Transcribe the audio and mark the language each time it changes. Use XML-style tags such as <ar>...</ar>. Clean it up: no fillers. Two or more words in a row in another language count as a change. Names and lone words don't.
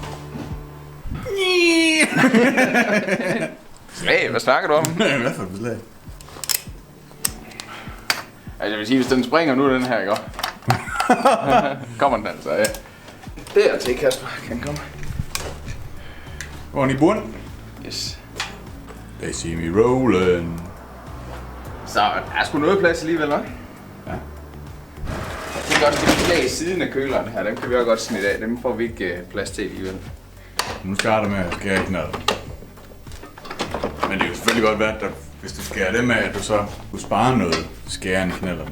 <da>Slag? Hvad snakker du om? Hvad for et beslag? Altså, jeg vil sige, hvis den springer nu, den her, ikke? Kommer den altså, ja. Der til, Kasper. Kan komme. Hvor er den i bunden? Yes.</da> <en>They see me rollin'.</en> <da>Så der er sgu noget plads alligevel, hva'? Ja. Jeg tænker også, det beslag i siden af køleren her, dem kan vi også godt snitte af. Dem får vi ikke plads til alligevel. Nu starter med at skære i knaldet. Men det er jo selvfølgelig godt værd, at der Hvis du skærer det med, at du så kunne spare noget skæren i knalderen.</da>